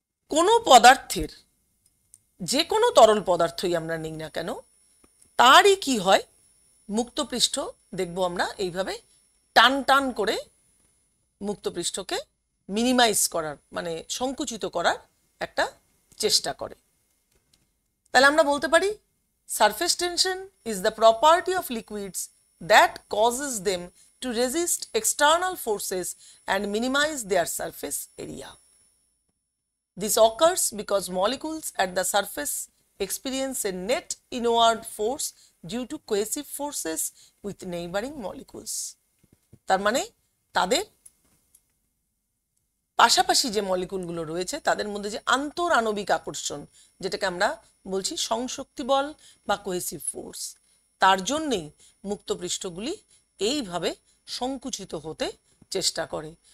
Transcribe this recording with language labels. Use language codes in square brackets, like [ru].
[bn] কোনো পদার্থের, যে কোনো তরল পদার্থই আমরা নিই না কেন, তারই কি হয়, মুক্ত পৃষ্ঠ দেখব আমরা এইভাবে টান টান করে মুক্ত পৃষ্ঠকে মিনিমাইজ করার, মানে সংকুচিত করার একটা চেষ্টা করে। তাহলে আমরা বলতে পারি [en] Surface tension is the property of liquids that causes them to resist external forces and minimize their surface area. This occurs because molecules at the surface experience a net inward force due to cohesive forces with neighboring molecules. [bn] তার মানে তাদের পাশাপাশি যে মলিকুলগুলো রয়েছে তাদের মধ্যে যে আন্তর আণবিক আকর্ষণ, যেটাকে আমরা বলছি সংশক্তি বল বা কোহেসিভ ফোর্স, তার জন্যেই মুক্ত পৃষ্ঠগুলি এইভাবে সংকুচিত হতে চেষ্টা করে।